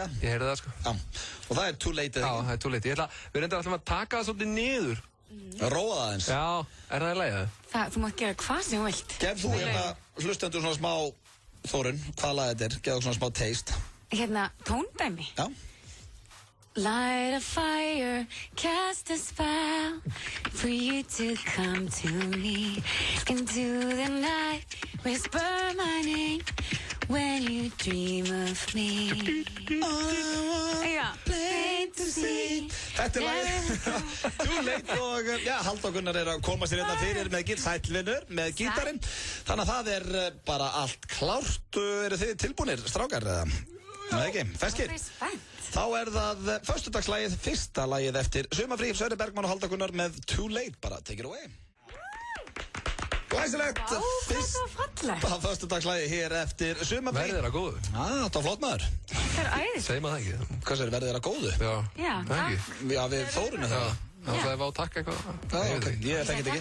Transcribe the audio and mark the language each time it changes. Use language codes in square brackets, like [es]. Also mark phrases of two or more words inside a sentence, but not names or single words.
[is] Ég heyrði það sko. Já, og það er Too Late eða ekki? Já, það er Too Late. Við reyndar alltaf að taka það svolítið niður. Róa það eins. Já, er það í lagi það? Þú mátt gera hvað sem þú vilt. Gef þú hlustendur svona smá, Þórunn, hvað lag þetta er? Gef þú svona smá taste. Tóndæmi. Já. [en] Light a fire, cast a spell for you to come to me. Into the night, whisper my name when you dream of me. Plain to see. [is] Þetta er lagið Too Late og Halldór Gunnar er að koma sér hérna fyrir með sælvinur, með gítarinn. Þannig að það er bara allt klárt. Eru þið tilbúnir, strákar? Nei ekki, feskir. Þá er það föstudagslagið, fyrsta lagið eftir Sumarfrí, Sverrir Bergmann og Halldór Gunnar með Too Late, bara [en] take it away. [is] Glæsilegt, fyrsta föstudagslagið hér eftir Sumarfrí. Verðið þeirra góðu. Það var flott maður. Það er æðis. Segir maður það ekki? Hvað sér, verðið þeirra góðu? Já, takk. Já, við Þórunni það. Það er að takka eitthvað. Ég þekki þetta